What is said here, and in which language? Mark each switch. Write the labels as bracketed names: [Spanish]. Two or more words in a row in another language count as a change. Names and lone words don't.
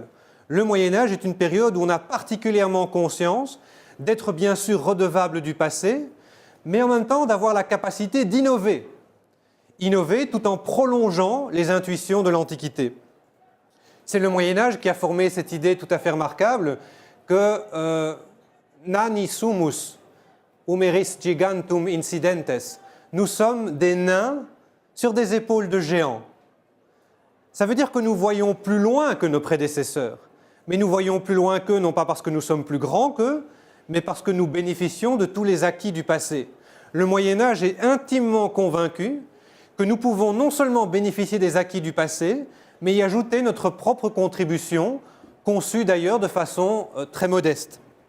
[French] Le Moyen-Âge est une période où on a particulièrement conscience d'être bien sûr redevable du passé, mais en même temps d'avoir la capacité d'innover. Innover tout en prolongeant les intuitions de l'Antiquité. C'est le Moyen-Âge qui a formé cette idée tout à fait remarquable que [Latin] nani sumus humeris gigantum incidentes. [French] Nous sommes des nains sur des épaules de géants. Ça veut dire que nous voyons plus loin que nos prédécesseurs. Mais nous voyons plus loin qu'eux, non pas parce que nous sommes plus grands qu'eux, mais parce que nous bénéficions de tous les acquis du passé. Le Moyen-Âge est intimement convaincu que nous pouvons non seulement bénéficier des acquis du passé, mais y ajouter notre propre contribution, conçue d'ailleurs de façon très modeste.